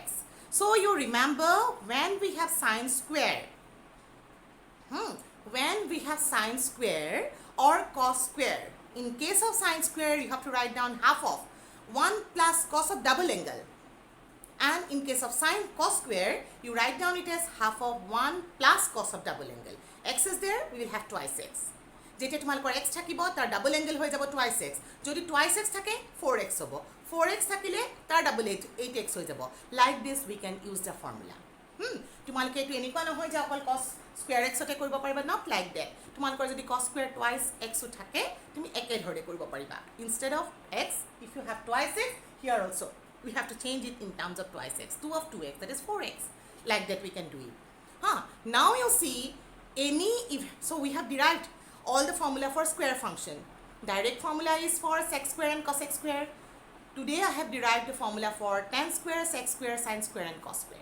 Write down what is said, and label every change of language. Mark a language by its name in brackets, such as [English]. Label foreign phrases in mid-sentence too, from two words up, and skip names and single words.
[English] So you remember when we have sine square, when we have sine square or cos square, in case of sine square you have to write down half of 1 plus cos of double angle. And in case of sine cos square, you write down it as half of 1 plus cos of double angle. X is there, we will have twice x. [Assamese] যেটা তোমালোকৰ x থাকিব তাৰ ডাবল এংগল হৈ যাব [English] twice x. [Assamese] যদি [English] twice x [Assamese] থাকে 4x হ'ব. 4x থাকিলে তাৰ ডাবল 8x হৈ যাব. [English] Like this we can use the formula. [Assamese] তোমালোকে এইটো এনেকুৱা নহয় যে অকল [English] cos square x [Assamese] তে কৰিব পাৰিবা, [English] not like that. [Assamese] তোমালোকৰ যদি [English] cos square twice x [Assamese] থাকে তুমি একে ধৰণে কৰিব পাৰিবা. [English] Instead of x, if you have twice x, here also we have to change it in terms of twice x. 2 of 2x, that is 4x. Like that we can do it. Now you see, so we have derived all the formula for square function. Direct formula is for sec square and cos x square. Today I have derived the formula for tan square, sec square, sin square and cos square.